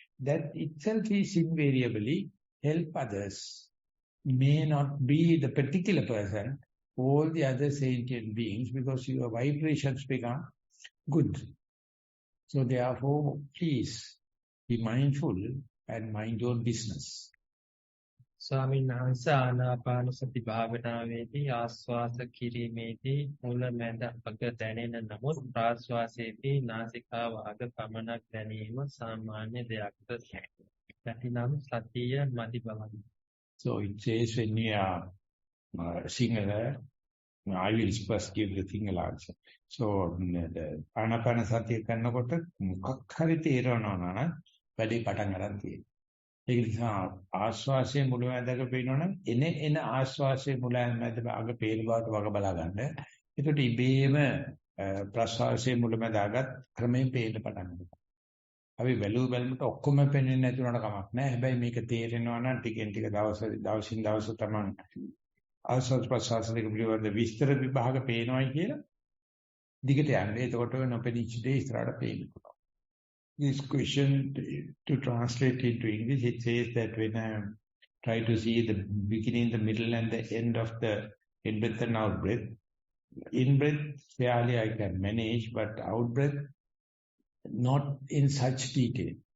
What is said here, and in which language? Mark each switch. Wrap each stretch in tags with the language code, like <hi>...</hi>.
<en>That itself is invariably help others. May not be the particular person, all the other sentient beings, because your vibrations become good. So therefore, please be mindful and mind your business.</en> <si>ස්වාමීන් වහන්සේ ආනාපාන සති භාවනාවේදී ආස්වාස කිරීමේදී මුල මැද අග දැනෙන නමුත් ප්‍රාශ්වාසයේදී නාසිකාව අග පමණක් දැනීම සාමාන්‍ය දෙයක්ද? නැතිනම් සතිය මදි බවයි.</si> <en>So it says when you are singular, I will first give the single answer. So the</en> <si>ආනාපාන සතිය කරනකොට මොකක් හරි තේරෙනවා නම් වැඩි පටන් ගන්න තියෙනවා. ඒ නිසා ආශ්වාසයේ මුලැමැදක පේනවනම් එන ආශ්වාසයේ මුලැමැද අග පේන බවට වග බලා ගන්න. ඒකට ඉබේම ප්‍රශ්වාසයේ මුලැමැදගත් ක්‍රමයෙන් පේන්න පටන් ගන්නවා. අපි බැලුමට ඔක්කොම පේන්නේ නැති උනට කමක් නැහැ. හැබැයි මේක තේරෙනවා නම් ටිකෙන් ටික දවසින් දවස තමයි ආශ්වාස ප්‍රශ්වාස දෙක පිළිබඳ විස්තර විභාග පේනවායි කියලා දිගට යන්නේ. එතකොට නොපෙනිච්ච දේ ඉස්සරහට පේන්න පුළුවන්. This question, to translate into English, it says that when I try to see the beginning, the middle and the end of the in-breath and out-breath, in-breath fairly I can manage, but out-breath not in such detail.</si>